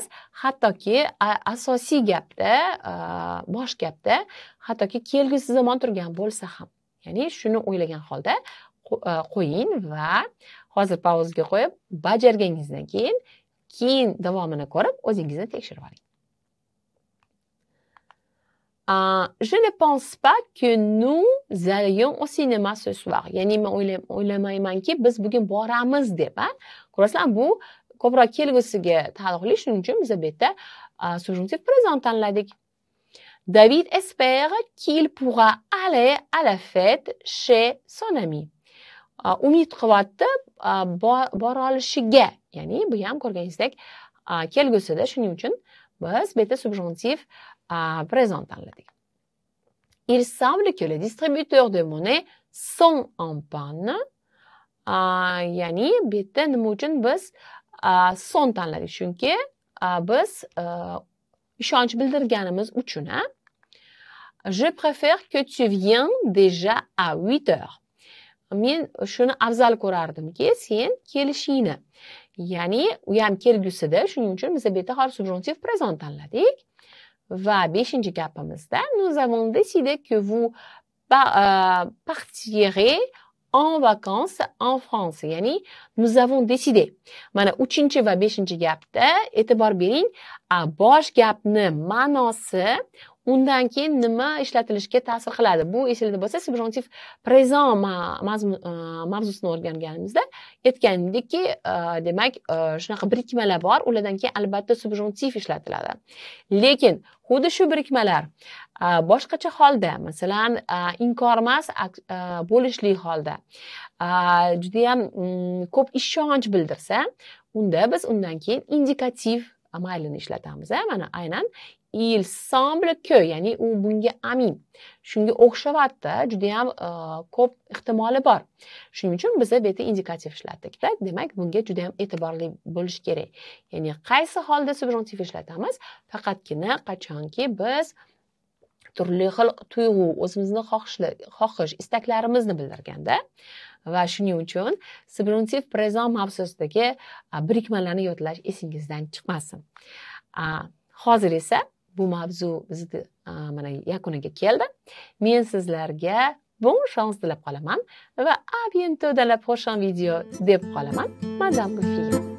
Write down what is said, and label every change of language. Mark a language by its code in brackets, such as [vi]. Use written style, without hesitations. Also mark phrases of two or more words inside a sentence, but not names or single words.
[uz] Hattoki asosiy gapda, bosh gapda, hattoki kelgusi zamon turgan bo'lsa ham. Ya'ni shuni o'ylagan holda qo'ying va hozir pauzaga qo'yib, bajarganingizdan keyin davomini ko'rib, o'zingizni tekshirib oling. [fr] Je ne pense pas que nous allions au cinéma ce soir. [uz] Ya'ni men o'ylamaymanki biz bugun boramiz deb, ko'rasizlar, bu ko'proq kelgusiga taalluqli, shuning uchun biz bu yerda subjonktiv présent tanladik. [fr] David espère qu'il pourra aller à la fête chez son ami. [uz] Umid qilyapti bora olishiga, ya'ni bu ham ko'rganingizdek kelgusida, shuning uchun biz bu yerda subjonktiv présent tanladik. [fr] Il semble que les distributeurs de monnaie sont en panne. [uz] Ya'ni bu yerda nima uchun biz son tanladik? Chunki biz ishonch bildirganimiz uchun. [fr] Je préfère que tu viennes déjà à 8 heures. [uz] Men shuni afzal ko'rardimki, sen kelishingni. Ya'ni u ham kelgusida, shuning uchun biz bu yerda hozir subjonktiv présent tanladik. Va 5-chi gapimizda [fr] nous avons décidé que vous partirez en vacances en France. Ya'ni nous avons décidé. [uz] Mana 3-chi va 5-chi gapda e'tibor bering, bosh gapni ma'nosi undan keyin nima ishlatilishiga ta'sir qiladi. Bu esingizda bo'lsa, subjonktiv présent mavzusini o'rganganimizda aytgandikki, demak, shunaqa birikmalar bor, ulardan keyin albatta subjonktiv ishlatiladi. Lekin xuddi shu birikmalar boshqacha holda, masalan, inkormas bo'lishli holda, juda ham ko'p ishonch bildirsa, unda biz undan keyin indikativ amalini ishlatamiz. Mana aynan [fr] il semble que, [uz] ya'ni u bunga amin. Shunga o'xshavatda juda ham ko'p ehtimoli bor. Shuning uchun biz bu yerda indikativ ishlatdik. Demak, bunga juda ham e'tiborli bo'lish kerak. Ya'ni qaysi holda subjonktiv ishlatamiz? Faqatgina qachonki biz turli xil tuyg'u, o'zimizni xohish, istaklarimizni bildirganda va shuning uchun subjonktiv présent mavzusidagi birikmalarni yodlash esingizdan chiqmasin. Hozir esa bu mavzu bizni mana yakuniga keldi. Men sizlarga [fr] bon chance [uz] tilab qolaman va [fr] à bientôt dans la prochaine vidéo [uz] deb qolaman. Madame Gulfiya.